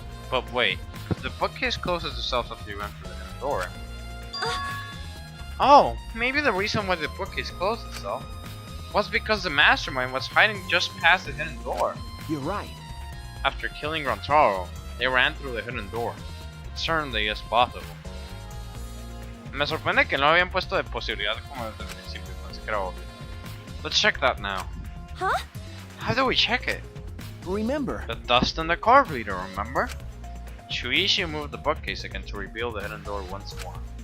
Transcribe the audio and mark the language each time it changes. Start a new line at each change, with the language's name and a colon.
English: But wait, if the bookcase closes itself after you enter the hidden door. Oh, maybe the reason why the bookcase closed itself was because the mastermind was hiding just past the hidden door. You're right. After killing Rantaro, they ran through the hidden door. It certainly is possible.
Spanish: Me sorprende que no habían puesto de posibilidad como desde el principio, pensé que era obvio.
English: Let's check that now. Huh? How do we check it? Remember, The dust in the card reader, remember? Shuichi moved the bookcase again to reveal the hidden door once more.